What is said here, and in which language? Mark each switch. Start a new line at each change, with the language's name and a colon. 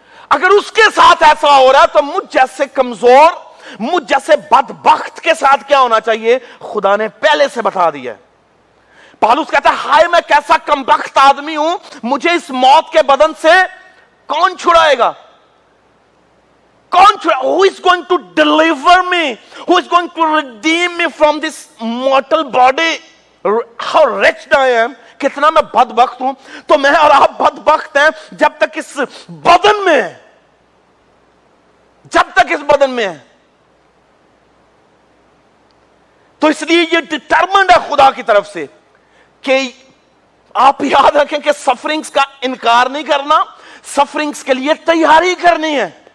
Urdu: اگر اس کے ساتھ ایسا ہو رہا ہے تو مجھ جیسے کمزور، مجھ جیسے بدبخت کے ساتھ کیا ہونا چاہیے؟ خدا نے پہلے سے بتا دیا ہے. پالوس کہتا ہے ہائے میں کیسا کمبخت آدمی ہوں، مجھے اس موت کے بدن سے کون چھڑائے گا؟
English: Who is going to deliver me? Who is going to redeem me from this mortal body? How wretched I am.
Urdu: کتنا میں بدبخت ہوں. تو میں اور آپ بدبخت ہیں جب تک اس بدن میں ہے، جب تک اس بدن میں ہے. تو اس لیے یہ ڈٹرمنڈ ہے خدا کی طرف سے کہ آپ یاد رکھیں کہ سفرنگز کا انکار نہیں کرنا، سفرنگز کے لیے تیاری کرنی ہے.